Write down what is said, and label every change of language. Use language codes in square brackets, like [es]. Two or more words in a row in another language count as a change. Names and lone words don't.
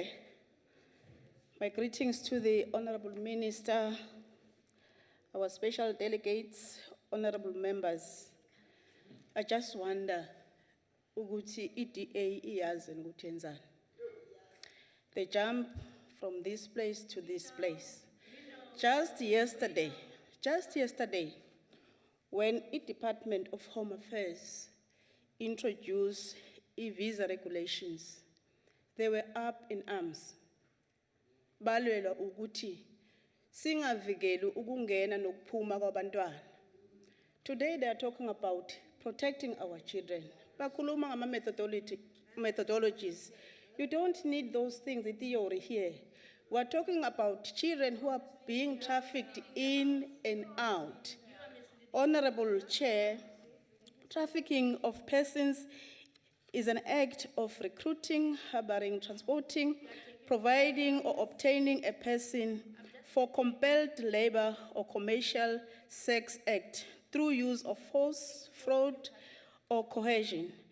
[en] My greetings to the Honorable Minister, our special delegates, honorable members. I just wonder, [zu] ukuthi EDA iyazi ukuthi yenzani. [en] They jump from this place to this place. Just yesterday, when the Department of Home Affairs introduced e-visa regulations, they were up in arms. [zu] Balwela ukuthi singavikeli ukungena nokuphuma kwabantwana. [en] Today they are talking about protecting our children. [zu] Bakhuluma ngama methodologies. [en] You don't need those things in theory here. We're talking about children who are being trafficked in and out. Honorable Chair, trafficking of persons is an act of recruiting, harboring, transporting, providing or obtaining a person for compelled labor or commercial sex act through use of force, fraud, or coercion.